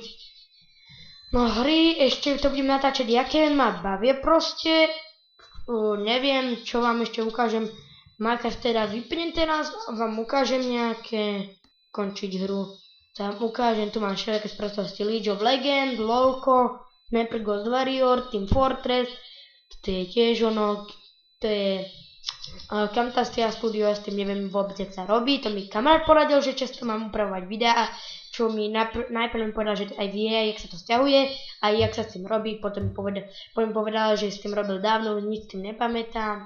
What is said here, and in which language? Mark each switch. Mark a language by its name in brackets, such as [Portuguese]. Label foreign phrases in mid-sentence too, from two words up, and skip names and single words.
[Slovak] No hry, ešte to budem natáčať, aké ma bavie proste, neviem, čo vám ešte ukážem. Minecraft teda vypnem teraz a vám ukážem nejaké končiť hru. To vám ukážem, tu mám všelijaké sprostosti League of Legends, LOLko, Sniper Ghost Warrior, Team Fortress, to je tiež ono, to je Camtasia Studio, ja s tým neviem vôbec, jak sa robí, to mi kamarát poradil, že často mám upravovať videá, čo mi najprv mi povedal, že aj vie, jak sa to stiahuje a jak sa s tým robí, potom mi povedal, že s tým robil dávno, nič s tým nepamätám.